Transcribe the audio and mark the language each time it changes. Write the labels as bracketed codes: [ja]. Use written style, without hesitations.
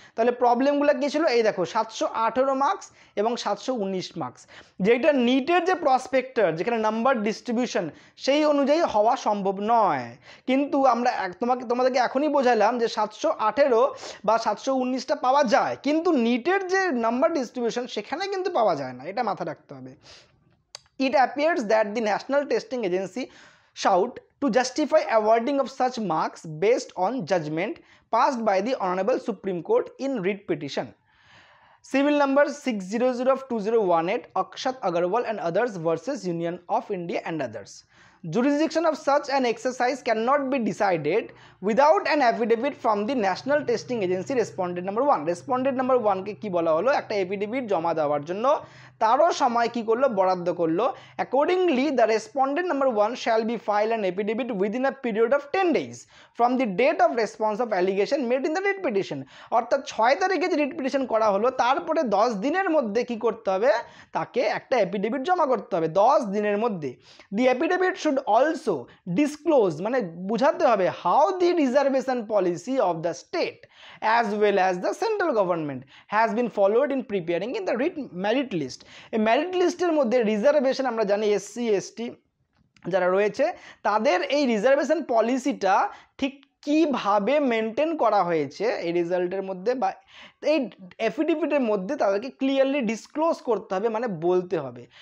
[bn] তাহলে প্রবলেমগুলো কী ছিল, এই দেখো 718 মার্কস এবং 719 মার্কস, যেটা নিটের যে প্রসপেক্টার যেখানে নাম্বার ডিস্ট্রিবিউশন সেই অনুযায়ী হওয়া সম্ভব নয়। কিন্তু আমরা তোমাদেরকে এখনই বোঝালাম যে 718 বা 719টা পাওয়া যায়, কিন্তু নিটের যে নাম্বার ডিস্ট্রিবিউশন সেখানে কিন্তু পাওয়া যায় না, এটা মাথায় রাখতে হবে। [en] It appears that the National Testing Agency sought to justify awarding of such marks based on judgment passed by the Honorable Supreme Court in writ petition. Civil number 600 of 2018, Akshat Agarwal and others versus Union of India and others. Jurisdiction of such an exercise cannot be decided without an affidavit from the National Testing Agency. Respondent number 1. Respondent number 1 [bn] কে কি বলা হলো, একটা affidavit জমা দেওয়ার জন্য তারও সময় কি করলো, বরাদ্দ করলো। [en] Accordingly, the respondent number 1 shall be filed an affidavit within a period of 10 days from the date of response of allegation made in the writ petition. [bn] অর্থাৎ 6 তারিখে যে রিট পিটিশন করা হলো তারপরে 10 দিনের মধ্যে কি করতে হবে, তাকে একটা এফিডেভিট জমা করতে হবে 10 দিনের মধ্যে। [en] The affidavit should also disclose, [bn] মানে বুঝাতে হবে, [en] how the reservation policy of the state as well as the central government has been followed in preparing in the writ merit list. [bn] এই মেরিট লিস্টের মধ্যে রিজার্ভেশন আমরা জানি SC ST যারা রয়েছে তাদের এই রিজার্ভেশন পলিসিটা ঠিক কিভাবে মেনটেন করা হয়েছে এই রেজাল্টের মধ্যে বা এই এফিডেভিটের মধ্যে তাদেরকে ক্লিয়ারলি ডিসক্লোজ করতে হবে, মানে বলতে হবে।